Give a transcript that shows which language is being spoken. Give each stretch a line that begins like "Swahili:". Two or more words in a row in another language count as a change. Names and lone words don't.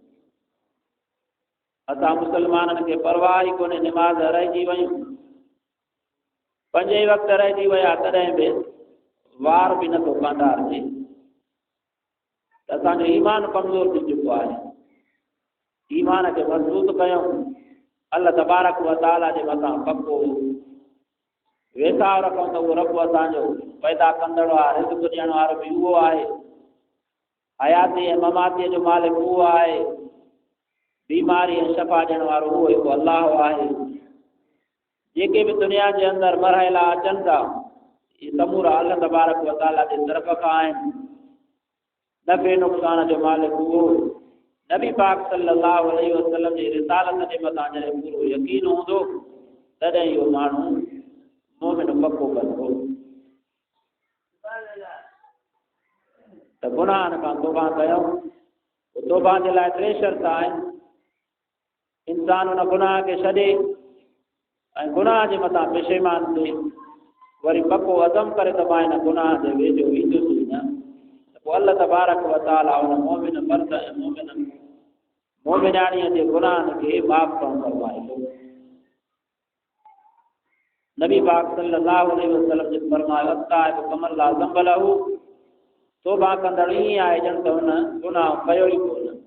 Sindhi: असां मुस्लमाननि खे परवाह ई कोन्हे, निमाज़ रहिजी वयूं, पंजे वक़्तु रहिजी विया, तॾहिं बि वार बि नथो कांधार थिए, त असांजो ईमान कमज़ोर थी चुको आहे। ईमान खे मज़बूत कयूं,
Arabic: الله تبارك وتعالى
Sindhi: जे मथां पको वेसाह रखूं त उहो रब असांजो पैदा कंदड़ आहे, रिज़्क़ ॾियण वारो बि उहो आहे, हयाती ऐं ममातीअ जो मालिक उहो आहे, बीमारी ऐं शफ़ा ॾियण वारो उहो हिकु अल्लाह आहे। जेके बि दुनिया जे अंदरि मरहला अचनि था इहे समूरा
Arabic: الله تبارك وتعالى
Sindhi: जे तरफ़ खां आहिनि। नफ़े नुक़सान जो मालिक उहो। नबी पाक
Arabic: صلى الله عليه وسلم
Sindhi: जी रिसालत जे मथां जॾहिं पूरो यकीन हूंदो तॾहिं इहो माण्हू मोमिन पको कंदो। त गुनाहनि खां तौबा कयूं। तौबा जे लाइ टे शर्त आहिनि। इंसान हुन गुनाह खे छॾे ऐं गुनाह जे मथां पेशेमान थिए, वरी पको अज़म करे त मां हिन गुनाह जे वेझो ईंदुसि न, त पोइ
Arabic: الله تبارك وتعالى
Sindhi: हुन मोमिन मर्द ऐं मोमिनाणीअ जे गुनाहनि खे माफ़ करणु फरमाईंदो। नबी पाक
Arabic: صلى الله عليه وسلم
Sindhi: जे फरमायो
Arabic: التائب كمن لا ذنب له,
Sindhi: तौबा कंदड़ ईअं आहे ॼण त हुन गुनाह कयो ई कोन।